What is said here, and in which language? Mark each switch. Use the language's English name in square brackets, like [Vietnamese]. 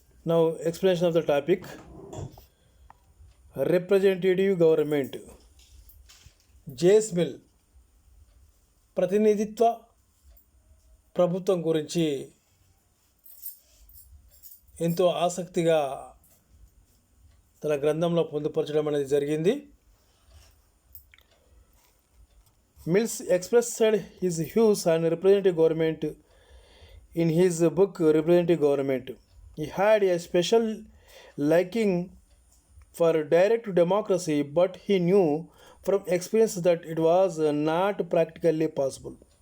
[English] Now explanation of the topic. Representative government. [Telugu] JS mill ప్రతినిధిత్వ ప్రభుత్వం గురించి ఎంతో ఆసక్తిగా తన గ్రంథంలో పొందుపరచడం అనేది జరిగింది. [English] Mills expressed his views on representative government in his book Representative Government. He had a special liking for direct democracy, but he knew from experience that it was not practically possible.